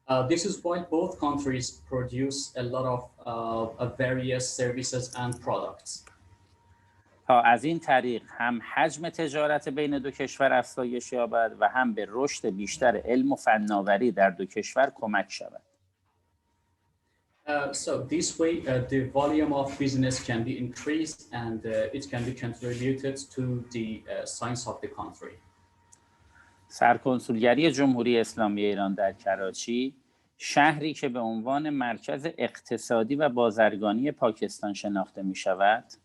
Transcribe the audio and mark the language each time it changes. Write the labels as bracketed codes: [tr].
[en] This is why both countries produce a lot of various services and products. [fa] تا از این طریق هم حجم تجارت بین دو کشور افزایش یابد و هم به رشد بیشتر علم و فناوری در دو کشور کمک شود. [en] So this way the volume of business can be increased and it can be contributed to the science of the country. [fa] سرکنسولگری جمهوری اسلامی ایران در کراچی، شهری که به عنوان مرکز اقتصادی و بازرگانی پاکستان شناخته می شود،